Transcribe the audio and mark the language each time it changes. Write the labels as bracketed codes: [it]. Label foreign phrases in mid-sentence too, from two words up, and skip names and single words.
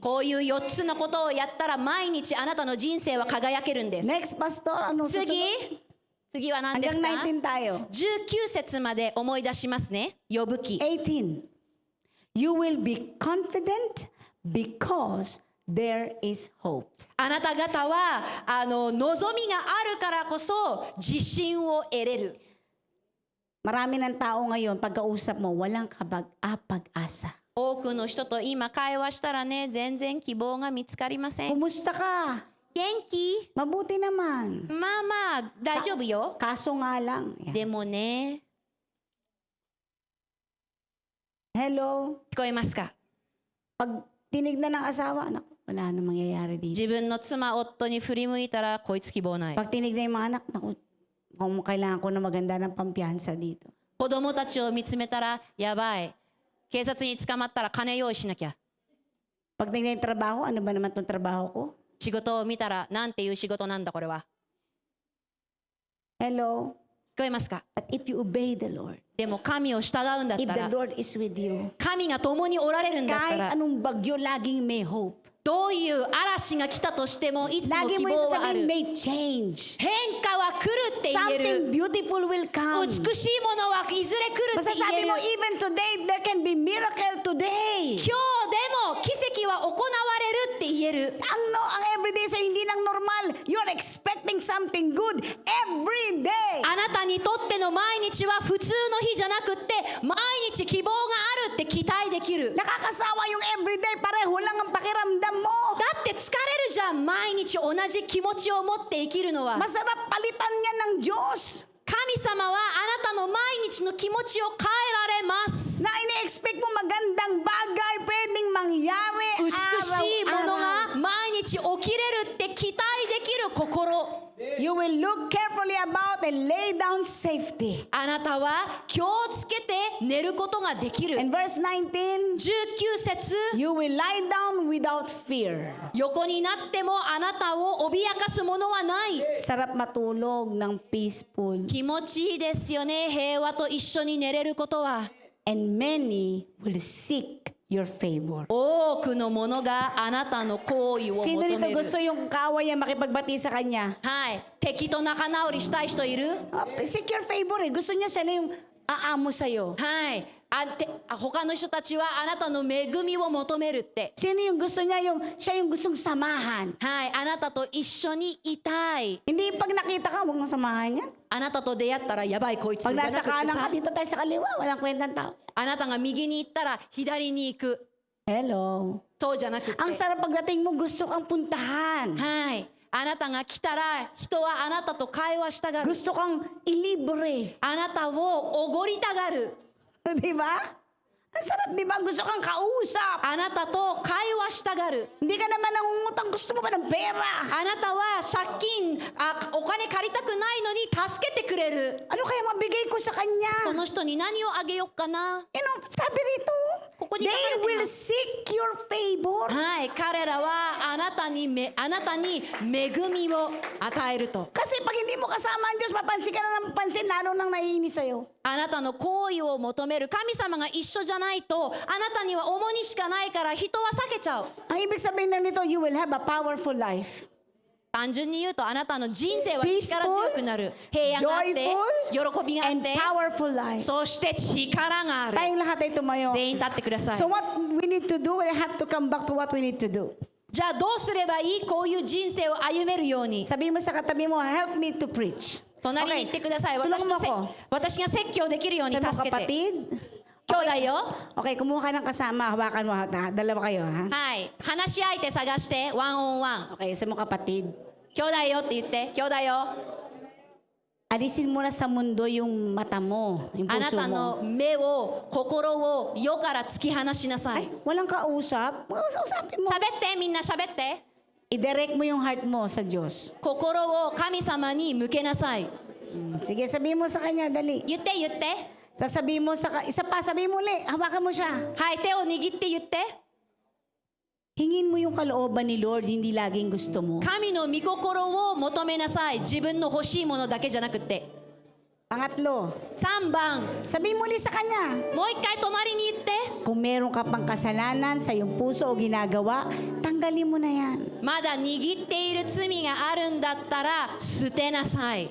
[ja] こういう4つのことをやったら毎日あなたの人生は輝けるんです。 [tl] Next, Pastor, ano susunod? [ja] 次は何ですか？ [tl] Hanggang 19 tayo. [ja] 19 節まで思い出しますね。呼ぶ記。 18. [en] You will be confident because there is hope. [ja] あなた方は望みがあるからこそ自信を得れる。 [tl] Marami ng tao ngayon, pagkausap mo, walang pag-asa. [ja] 多くの人と今会話したらね、全然希望が見つかりません。 [tl] Kumusta ka? [ja] 元気？ [tl] Mabuti naman. [ja] まあまあ大丈夫よ。 [tl] Kaso nga lang. Yan. [ja] でもね、 Hello? 聞こえますか？ [tl] Pag tinignan ng asawa, anak, wala na mangyayari dito. [ja] 自分の妻、夫に振り向いたらこいつ希望ない。 [tl] Pag tinignan yung mga anak, naku, kung kailangan ko na maganda ng pampiyansa dito. [ja] 子供たちを見つめたらやばい。警察に捕まったら金用意しなきゃ。 [tl] Pag tingnan yung trabaho, ano ba naman itong trabaho ko? [ja] 仕事を見たらなんていう仕事なんだこれは。 Hello? 聞こえますか？ [en] But if you obey the Lord, [ja] でも神を従うんだっ [en] if [ja] た [en] the [ja] ら、 [en] Lord is with you, [ja] 神が共におられるんだった [tl] kahit [ja] ら、 [tl] anong bagyo, laging may hope. [ja] どういう嵐が来たとしてもいつも [tl] Lagi [ja] 希 [tl] mo [ja] 望はあ [tl] sasabihin, [ja] る。 [tl] may change. [ja] 変化は来るって言え [en] Something [ja] る。 [en] beautiful will come. [ja] 美しいものはいずれ来るって言 [tl] Masasabi [ja] える。 [tl] mo, [en] even today, there can be miracle today. [ja] 今日でも奇跡は行われるって言える。 [tl] Ang everyday sa hindi lang normal. [en] You're expecting something good every day. [ja] あなたにとっての毎日は普通の日じゃなくって毎日希望があるって期待できる。 [tl] Nakakasawa yung everyday, pareho lang ang pakiramdam mo. [ja] だって疲れるじゃん。毎日同じ気持ちを持って生きるのは。 [tl] Masarap palitan niya ng Diyos [ja] 神様はあなたの毎日の気持ちを変えられます。 [tl] na ini-expect mo magandang bagay pwedeng mangyari [ja] 美しいもの [tl] araw-araw. [ja] が毎日起きれるって期待できる心。 [en] You will look carefully about and lay down safety. [ja] あなたは気をつけて寝ることができる。 [en] In verse 19, [ja] 19節、 [en] you will lie down without fear. [ja] 横になってもあなたを脅かすものはない。 [tl] Sarap matulog ng peaceful. [ja] 気持ちいいですよね。平和と一緒に寝れることは。 [en] And many will seek your favor. [ja] 多くの者があなたの行為を [tl] Sino [ja] 求 [tl] nito [ja] める。 [tl] gusto yung kaaway niya makipagbati sa kanya? [ja] はい。敵と仲直りしたい人いる？ [en] Seek your favor eh. [tl] Gusto niya siya na yung aamo sa'yo. [ja] はい。他の人たちはあなたの恵みを求めるって。 [tl] Sino yung gusto niya siya yung gustong samahan? [ja] はい。あなたと一緒にいたい。 [tl] Hindi pag nakita ka, huwag mong samahan yan. [ja] あなたと出会ったらやばいこいつじゃ [tl] Pag [ja] な [tl] nasa [ja] くて [tl] kanan ka, [ja] さ、 [tl] dito tayo sa kaliwa, walang kwentang tao. [ja] あなたが右に行ったら左に行く。 Hello. そうじゃなくて。 [tl] Ang sarap pagdating mo, gusto kang puntahan. [ja] はい。あなたが来たら人はあなたと会話したがる。 [tl] Gusto kang ilibre. [ja] あなたをおごりたがる。 [tl] Di ba? Ang sarap, di ba? Gusto kang kausap. [ja] あなたと会話したがる。 [tl] Hindi ka naman nangungutang. Gusto mo pa ng pera. [ja] あなたは借金お金借りたくないのに助けてくれる。 [tl] Ano kaya mabigay ko sa [ja] こ [tl] kanya? [ja] の人に何をあげようかな。 [tl] Sabi rito, [ja] ここに書か [en] they [ja] れてい [en] will [ja] ます。 [en] seek your favor. [ja] はい、彼らはあなたに恵みを与えると。 [tl] Kasi pag hindi mo kasama ang Diyos, papansin ka na ng pansin, lalo nang naiinis sa'yo. [ja] あなたの行為を求める神様が一緒じゃないと、あなたには重荷しかないから人は避けちゃう。 [tl] Ang ibig sabihin lang nito, [en] you will have a powerful life. [ja] 単純に言うとあなたの人生は力強くなる。平安があって、喜びがあっ [en] And [ja] て、 [en] powerful life. [ja] そして力がある。 [tl] Tayong lahat ay tumayo. [ja] 全員立ってください。 [en] So what we need to do, we have to come back to what we need to do. [ja] じゃあどうすればいい？こういう人生を歩めるように。 [tl] Sabihin mo sa katabi mo, [en] help me to preach. [ja] 隣に行ってください。 [tl] tulungan mo ako. [ja] 私が説教できるように [tl] Sabi mo, [ja] 助けて。 [tl] kapatid. [ja] 兄弟よ。 [tl] Okay, kumuha ka ng kasama, hawakan mo. Dalawa kayo, ha? [ja] はい。話し相手探してワンオンワン。 [tl] Okay, sabi mo, kapatid. [ja] 兄弟よって言って。兄弟よ。 [tl] Alisin mo na sa mundo yung mata mo, yung [ja] あな [tl] puso [ja] た [tl] mo. [ja] の目を心を世から突き放しなさい。 [tl] Walang kausap. Usapin mo. [ja] 喋ってみんな喋って。 [tl] I-direct mo yung heart mo sa Diyos. [ja] 心を神様に向けなさい。 [tl] Sige, sabihin mo sa kanya, dali. [ja] 言って言って。 [tl] Tapos sabihin mo isa pa, sabihin mo ulit, hawakan mo siya. [ja] はい手を握って言って。 [tl] Hingin mo yung kalooban ni Lord, hindi laging gusto mo. [ja] 神の御心を求めなさい。自分の欲しいものだけじゃなくって。 [tl] Pangatlo, [ja] 3番。 [tl] sabihin mo ulit sa kanya, [ja] もう一回隣に言って。 [tl] kung meron ka pang kasalanan sa iyong puso o ginagawa, tanggalin mo na yan. [ja] まだ握っている罪があるんだったら捨てなさい。